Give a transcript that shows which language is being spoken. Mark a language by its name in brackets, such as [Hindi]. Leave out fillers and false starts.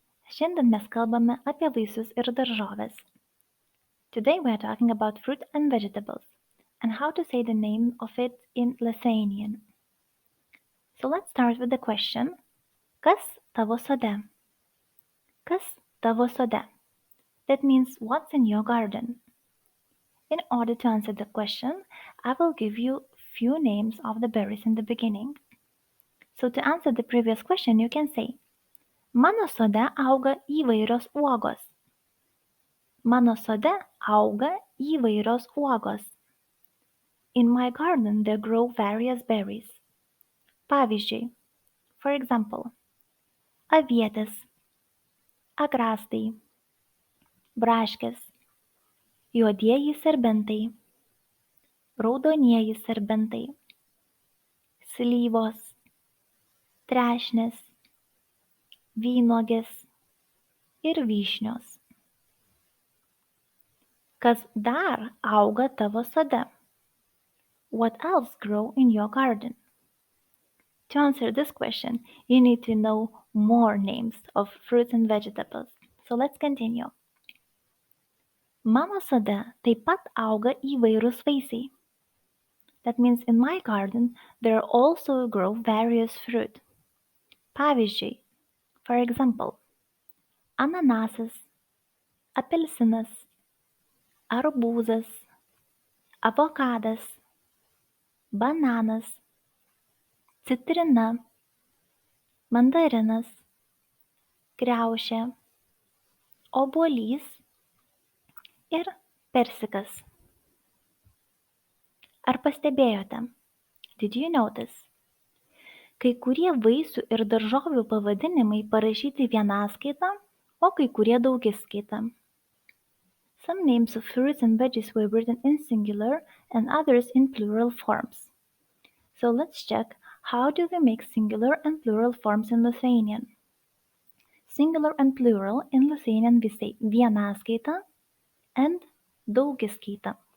[Lithuanian] Šiandien mes kalbame apie vaisius ir daržoves. [English] Today we are talking about fruit and vegetables and how to say the name of it in Lithuanian. So let's start with the question, [Lithuanian] kas tavo sode? Kas tavo sode? [English] That means what's in your garden? In order to answer the question, I will give you few names of the berries in the beginning. So to answer the previous question, you can say, [Lithuanian] mano sode auga įvairios uogos. Mano sode auga įvairios uogos. [English] In my garden there grow various berries. [Lithuanian] Pavyzdžiui, [English] for example, [Lithuanian] avietės, agrastai, braškės, juodieji serbentai, raudonieji serbentai, slyvos, trešnės, vynuogės ir vyšnios. Kas dar auga tavo sode? [English] What else grow in your garden? To answer this question, you need to know more names of fruits and vegetables. So let's continue. [Lithuanian] Mano sode taip pat auga įvairūs vaisiai. [English] That means in my garden there also grow various fruit. [Lithuanian] Pavyzdžiui, [English] for example, [Lithuanian] ananasas, apelsinas, arbūzas, avokadas, bananas, citrina, mandarinas, kriaušė, obuolys ir persikas. Ar pastebėjote? [English] Did you notice? [Lithuanian] Kai kurie vaisių ir daržovių pavadinimai parašyti vienaskaita, o kai kurie daugiskaita. [English] Some names of fruits and veggies were written in singular and others in plural forms. So let's check how do we make singular and plural forms in Lithuanian. Singular and plural in Lithuanian we say vienaskaita and daugiskaita.